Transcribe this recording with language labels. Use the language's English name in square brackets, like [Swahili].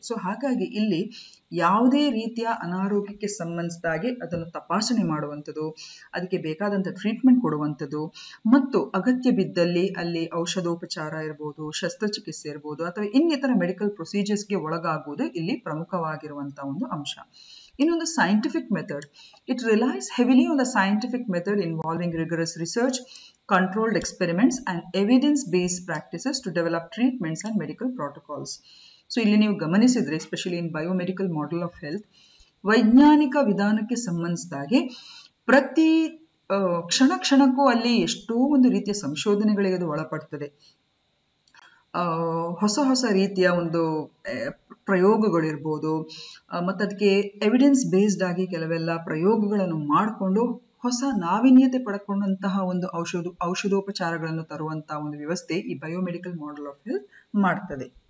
[Kannada] So ಹಾಗಾಗಿ ಇಲ್ಲಿ ಯಾವುದೇ ರೀತಿಯ ಅನಾರೋಗ್ಯಕ್ಕೆ ಸಂಬಂಧಿಸಿದಾಗೆ ಅದನ್ನು ತಪಾಸಣೆ ಮಾಡುವಂಥದ್ದು, ಅದಕ್ಕೆ ಬೇಕಾದಂಥ ಟ್ರೀಟ್ಮೆಂಟ್ ಕೊಡುವಂಥದ್ದು ಮತ್ತು ಅಗತ್ಯ ಬಿದ್ದಲ್ಲಿ ಅಲ್ಲಿ ಔಷಧೋಪಚಾರ ಇರ್ಬೋದು, ಶಸ್ತ್ರಚಿಕಿತ್ಸೆ ಇರ್ಬೋದು ಅಥವಾ ಇನ್ನಿತರ ಮೆಡಿಕಲ್ ಪ್ರೊಸೀಜರ್ಸ್ಗೆ ಒಳಗಾಗುವುದು ಇಲ್ಲಿ ಪ್ರಮುಖವಾಗಿರುವಂತಹ ಒಂದು ಅಂಶ. ಇನ್ನೊಂದು scientific method. [English] It relies heavily on the scientific method involving rigorous research, controlled experiments and evidence-based practices to develop treatments and medical protocols. [Kannada] So ಇಲ್ಲಿ ನೀವು ಗಮನಿಸಿದ್ರೆ, [English] especially in biomedical model of health, [Kannada] ವೈಜ್ಞಾನಿಕ ವಿಧಾನಕ್ಕೆ ಸಂಬಂಧಿಸಿದಾಗೆ ಪ್ರತಿ ಕ್ಷಣಕ್ಕೂ ಅಲ್ಲಿ ಎಷ್ಟೋ ಒಂದು ರೀತಿಯ ಸಂಶೋಧನೆಗಳಿಗೆ ಅದು ಒಳಪಡ್ತದೆ. ಹೊಸ ರೀತಿಯ ಒಂದು ಪ್ರಯೋಗಗಳಿರ್ಬೋದು ಮತ್ತು ಅದಕ್ಕೆ ಎವಿಡೆನ್ಸ್ ಬೇಸ್ಡ್ ಆಗಿ ಕೆಲವೆಲ್ಲ ಪ್ರಯೋಗಗಳನ್ನು ಮಾಡಿಕೊಂಡು ಹೊಸ ನಾವೀನ್ಯತೆ ಪಡ್ಕೊಂಡಂತಹ ಒಂದು ಔಷಧೋಪಚಾರಗಳನ್ನು ತರುವಂತಹ ಒಂದು ವ್ಯವಸ್ಥೆ ಈ ಬಯೋಮೆಡಿಕಲ್ ಮಾಡೆಲ್ ಆಫ್ ಹೆಲ್ತ್ ಮಾಡ್ತದೆ.